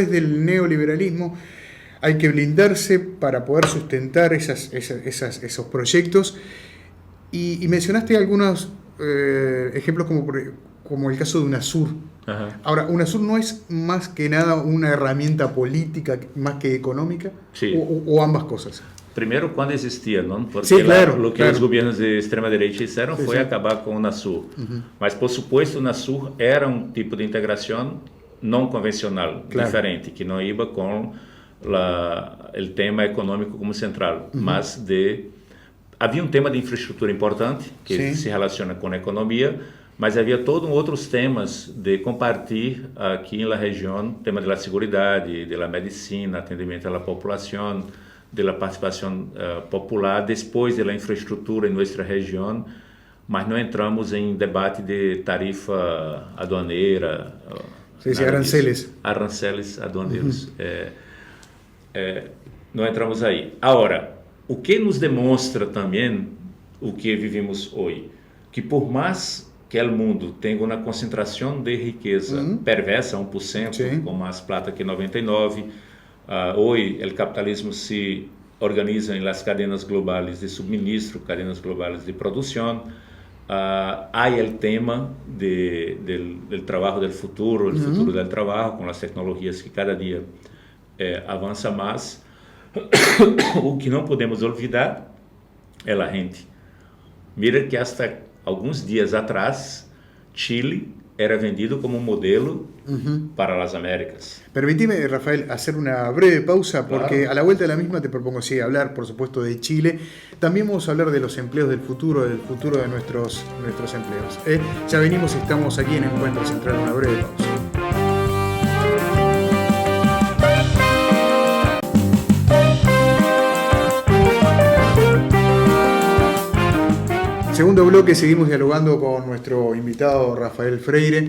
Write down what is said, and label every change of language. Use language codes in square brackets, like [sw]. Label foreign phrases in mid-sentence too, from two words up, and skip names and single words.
[es] Dijiste, bueno, después del neoliberalismo, hay que blindarse para poder sustentar esos proyectos. Y mencionaste algunos ejemplos como el caso de UNASUR. Ajá. Ahora, UNASUR no es más que nada una herramienta política más que económica, Sí. o ambas cosas. [pt] Primeiro, quando existia, não? Porque Sim, claro, o que claro. os governos de extrema-direita fizeram Sim, foi sim. acabar com o UNASUR. Mas, [es] por supuesto, [pt] o UNASUR era um tipo de integração não convencional, Claro. diferente, que não ia com o tema econômico como central, mas havia um tema de infraestrutura importante, que Sim. se relaciona com a economia, mas havia todos outros temas de compartilhar aqui na região, tema da segurança, da medicina, atendimento à população, da participação popular, depois da infraestrutura em nossa região, mas não entramos em debate de tarifa aduaneira. [es] Sí, aranceles. [pt] Aranceles aduaneiros. Não entramos aí. Agora, o que nos demonstra também o que vivemos hoje? Que por mais que o mundo tenha uma concentração de riqueza perversa, 1%, Sim. com mais plata que 99%, hoje o capitalismo se organiza em [es] las cadenas [pt] globais de suministro, cadenas globais de produção. Há o tema do trabalho do futuro, o futuro do trabalho, com as tecnologias que cada dia avança mais. O que não podemos olvidar é a gente. [es] Mira que hasta [pt] alguns dias atrás, [es] Chile era vendido como modelo para las Américas. Permitime, Rafael, hacer una breve pausa, porque Claro. a la vuelta de la misma te propongo hablar, por supuesto, de Chile. También vamos a hablar de los empleos del futuro de nuestros empleos. Ya venimos, estamos aquí en Encuentro Central, una breve pausa. Segundo bloque, seguimos dialogando con nuestro invitado Rafael Freire.